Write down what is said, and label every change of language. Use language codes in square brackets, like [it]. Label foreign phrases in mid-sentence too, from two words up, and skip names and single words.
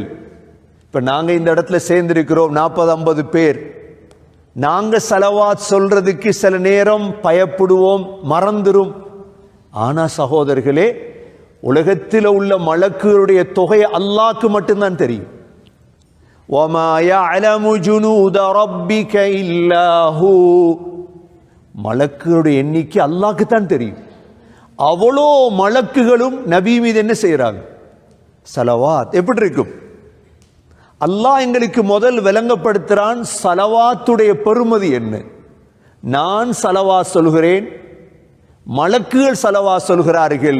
[ta] இப்ப நாங்க இந்த இடத்துல சேர்ந்திருக்கிறோம் 40-50 பேர். நாங்க ஸலவாத் சொல்றதுக்கு சில நேரம் பயப்படுவோம், மறந்துரும். ஆனா சகோதரர்களே, உலகத்தில் உள்ள மலக்குகளுடைய தொகை அல்லாஹ்க்கு மட்டும்தான் தெரியும். [ar] وَمَا يَعْلَمُ جُنُودَ رَبِّكَ إِلَّا هُوَ. [ta] மலக்குகளுடைய எண்ணிக்கை அல்லாஹ்க்கு தான் தெரியும். அவ்வளோ மலக்குகளும் நபி மீது என்ன செய்யறாங்க? ஸலவாத். எப்படி இருக்கும்? அல்லாஹ் எங்களுக்கு முதல் விளங்கப்படுத்துறான் ஸலவாத்துடைய பெருமதி என்ன. நான் ஸலவாத் சொல்கிறேன், மலக்குகள் ஸலவாத் சொல்கிறார்கள்.